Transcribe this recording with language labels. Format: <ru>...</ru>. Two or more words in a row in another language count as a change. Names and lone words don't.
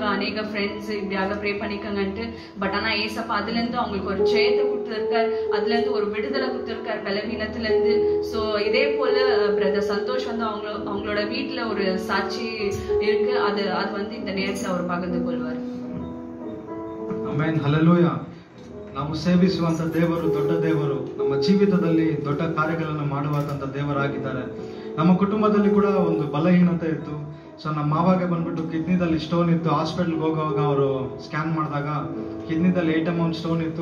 <ta>அநேக ஃப்ரெண்ட்ஸ் இப்படியாக ப்ரே பண்ணிக்கங்கன்ட்டு. பட் ஆனா ஏசப்பா அதுல இருந்து அவங்களுக்கு ஒரு ஜெயத்தை கொடுத்திருக்காரு. அதுல இருந்து ஒரு விடுதலை கொடுத்திருக்காரு பலவீனத்துல இருந்து. சோ இதே போல பிரதர் சந்தோஷ் வந்து அவங்களோட வீட்டுல ஒரு சாட்சி இருக்கு. அது வந்து இந்த நேரத்துல அவர் பகிர்ந்து கொள்வார்.</ta> <kn>ಆಮೆನ್, ಹಲ್ಲೆಲೂಯಾ. ನಾವು ಸೇವಿಸುವಂತ ದೇವರು ದೊಡ್ಡ ದೇವರು. ನಮ್ಮ ಜೀವಿತದಲ್ಲಿ ದೊಡ್ಡ ಕಾರ್ಯಗಳನ್ನು ಮಾಡುವಂತ ದೇವರಾಗಿದ್ದಾರೆ. ನಮ್ಮ ಕುಟುಂಬದಲ್ಲಿ ಕೂಡ ಒಂದು ಬಲಹೀನತೆ ಇತ್ತು. ಸೊ ನಮ್ಮ ಮಾವಾಗ ಬಂದ್ಬಿಟ್ಟು ಕಿಡ್ನಿದಲ್ಲಿ ಸ್ಟೋನ್ ಇತ್ತು. ಹಾಸ್ಪಿಟಲ್ಗೆ ಹೋಗುವಾಗ ಅವರು ಸ್ಕ್ಯಾನ್ ಮಾಡಿದಾಗ ಕಿಡ್ನಿದಲ್ಲಿ 8 mm ಸ್ಟೋನ್ ಇತ್ತು.</kn>